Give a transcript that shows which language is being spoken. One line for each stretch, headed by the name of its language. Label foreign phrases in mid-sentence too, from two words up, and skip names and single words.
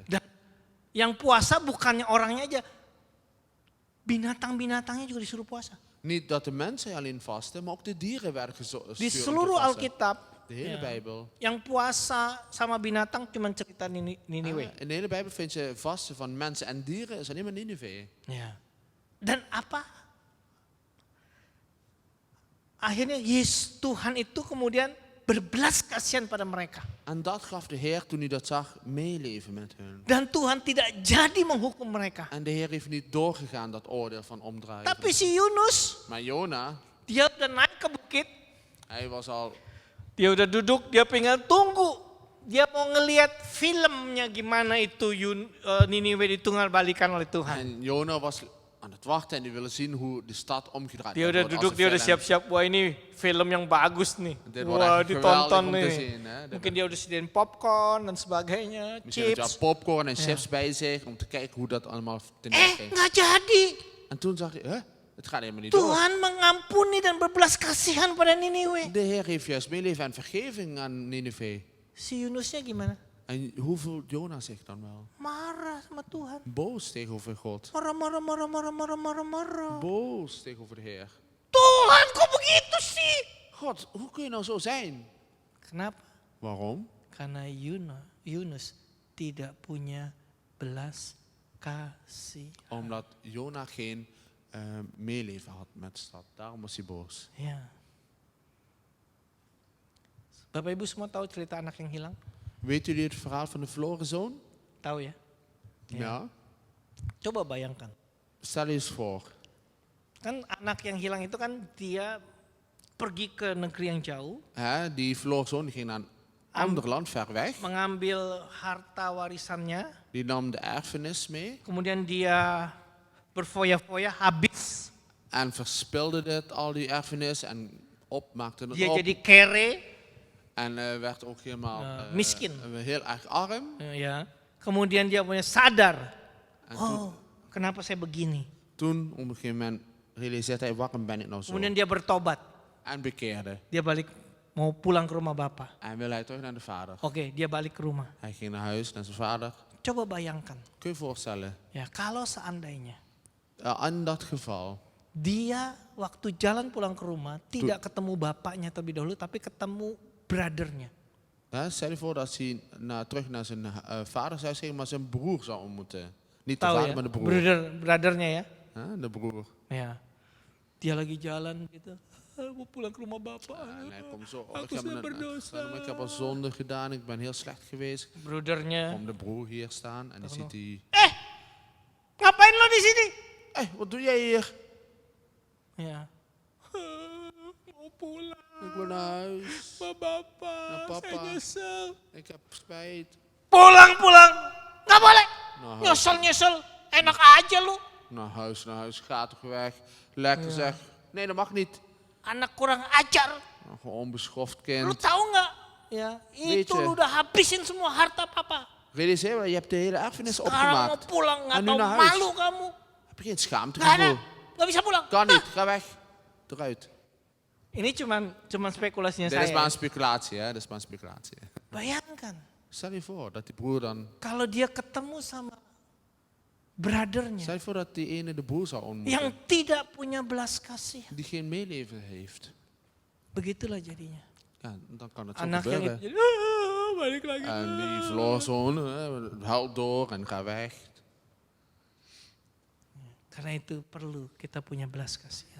Indonesian: Dan yang puasa bukannya orangnya aja, binatang-binatangnya juga disuruh puasa.
Dutch: Niet dat de mensen alleen vasten, maar ook de dieren werden gestuurd.
Indonesian: Di seluruh Alkitab,
Dutch: De hele Bijbel.
Indonesian: yang puasa sama binatang cuma cerita Niniwe.
Dutch: In de hele Bijbel vind je vasten van mensen en dieren, is alleen maar Nineveh.
Indonesian: Ya. Dan apa? Akhirnya Tuhan itu kemudian berbelas kasihan pada mereka.
Dutch: En dat gaf de Heer toen hij dat zag meeleven met hun.
Indonesian: Dan Tuhan tidak jadi menghukum mereka.
Dutch: En de Heer heeft niet doorgegaan dat oordeel van omdraaien.
Indonesian: Tapi si Yunus,
Dutch: Maar Jona,
Indonesian: dia udah naik ke bukit,
Dutch: hij was al,
Indonesian: dia udah duduk, dia pengen tunggu. Dia mau ngelihat filmnya gimana itu Niniwe ditunggal balikan oleh Tuhan.
Dutch: en Jona was aan het wachten en die willen zien hoe de stad omgedraaid
Indonesian: Dia udah
Dutch: wordt als
Indonesian: duduk,
Dutch: een
Indonesian: dia udah
Dutch: film.
Indonesian: siap-siap. Wah ini film yang bagus nih.
Dutch: Dit wordt
Indonesian: Wah
Dutch: echt geweldig
Indonesian: ditonton
Dutch: om te
Indonesian: nih.
Dutch: zien. Hè?
Indonesian: Mungkin dia udah sediain popcorn dan sebagainya,
Dutch: Misschien heeft
Indonesian: chips.
Dutch: hij popcorn en chips bij zich om te kijken hoe dat allemaal ten ging.
Indonesian: Nggak jadi.
Dutch: En toen zag hij, huh? Het gaat helemaal niet door.
Indonesian: Tuhan mengampuni dan berbelas kasihan pada Niniwe.
Dutch: De Heer heeft juist meeleven en vergeving aan Nineveh.
Indonesian: Si Yunusnya gimana?
Dutch: En hoe voelt Jona zich dan wel?
Indonesian: Marah sama Tuhan.
Dutch: Boos tegenover God.
Indonesian: Marah.
Dutch: Boos tegenover de Heer.
Indonesian: Tuhan kok begitu sih?
Dutch: God, hoe kun je nou zo zijn?
Indonesian: Kenapa?
Dutch: Waarom?
Indonesian: Karena Yunus tidak punya belas kasih.
Dutch: Omdat Jona geen meeleven had met de stad. Daarom was hij boos.
Indonesian: Ya. Bapak Ibu semua tahu cerita anak yang hilang?
Dutch: Weet jullie het verhaal van de verloren zoon?
Indonesian: Tahu ya?
Dutch: Ja.
Indonesian: Coba bayangkan.
Dutch: Stel je eens voor.
Indonesian: Kan anak yang hilang itu kan dia pergi ke negeri yang jauh,
Dutch: Hè, die verloren zoon die ging naar een ander land ver weg.
Indonesian: mengambil harta warisannya,
Dutch: Die nam de erfenis mee.
Indonesian: kemudian dia berfoya-foya habis.
Dutch: En verspilde dit, al die erfenis. En maakte het
Indonesian: Dia
Dutch: op.
Indonesian: jadi kere,
Dutch: En werd ook helemaal
Indonesian: miskin.
Dutch: heel erg arm.
Indonesian: ya. Kemudian dia punya sadar,
Dutch: En
Indonesian: oh kenapa saya begini?
Dutch: toen op een gegeven moment realiseerde hij, waarom ben ik nou zo?
Indonesian: Kemudian dia bertobat,
Dutch: En bekeerde.
Indonesian: dia balik mau pulang ke rumah bapak.
Dutch: En wil hij terug naar de vader.
Indonesian: Oke, dia balik ke rumah.
Dutch: Hij ging naar huis, naar zijn vader.
Indonesian: Coba bayangkan,
Dutch: Kun je je voorstellen?
Indonesian: ya kalau seandainya
Dutch: In dat geval,
Indonesian: dia waktu jalan pulang ke rumah tidak ketemu bapaknya terlebih dahulu, tapi ketemu brothernya.
Dutch: stel je voor dat hij terug naar zijn vadershuis ging, maar zijn broer zou ontmoeten. Niet de
Indonesian: Tahu
Dutch: vader,
Indonesian: ya,
Dutch: maar de broer.
Indonesian: brothernya ya.
Dutch: De broer.
Indonesian: Ya, dia lagi jalan gitu, mau pulang ke rumah bapak.
Dutch: En hij komt zo,
Indonesian: Aku sudah berdosa.
Dutch: ik heb al zonde gedaan, ik ben heel slecht geweest.
Indonesian: Brothernya,
Dutch: Kom de broer hier staan en die ziet hij...
Indonesian: ngapain lo di sini?
Dutch: Wat doe jij hier?
Indonesian: Ya, mau pulang.
Dutch: Ik wil naar huis.
Indonesian: Bapak,
Dutch: Nah, papa.
Indonesian: saya nyesel.
Dutch: Ik heb spijt.
Indonesian: Pulang, nggak boleh.
Dutch: Naar huis,
Indonesian: Nyesel, enak aja lu.
Dutch: naar huis. Ga toch weg. Lekker zeg. Nee, dat mag niet.
Indonesian: Anak kurang ajar.
Dutch: Gewoon onbeschoft
Indonesian: Lu
Dutch: kind.
Indonesian: tahu nggak? Ya,
Dutch: Weet
Indonesian: itu
Dutch: je.
Indonesian: lu udah habisin semua harta papa.
Dutch: Realiseer je hebt de hele erfenis
Indonesian: Sekarang mau
Dutch: opgemaakt.
Indonesian: pulang, nggak
Dutch: En nu
Indonesian: tahu
Dutch: naar huis.
Indonesian: malu kamu.
Dutch: Heb je geen schaamtegevoel?
Indonesian: Nggak ada, nggak bisa pulang.
Dutch: Kan niet, ga weg. Eruit.
Indonesian: Ini cuman spekulasinya
Dutch: Dit is maar
Indonesian: saya.
Dutch: een speculatie, hè? Dit is maar een speculatie.
Indonesian: Bayangkan,
Dutch: Stel je voor dat die broer dan...
Indonesian: kalau dia ketemu sama brothernya
Dutch: Stel je voor dat die ene de broer zou ontmoeten.
Indonesian: yang tidak punya belas kasih.
Dutch: Die geen meeleven heeft.
Indonesian: Begitulah jadinya.
Dutch: Ja, dan kan het zo
Indonesian: Anak yang
Dutch: gebeuren.
Indonesian: itu, balik lagi.
Dutch: En die verloren zoon huilt door en gaat weg.
Indonesian: Karena itu perlu kita punya belas kasihan.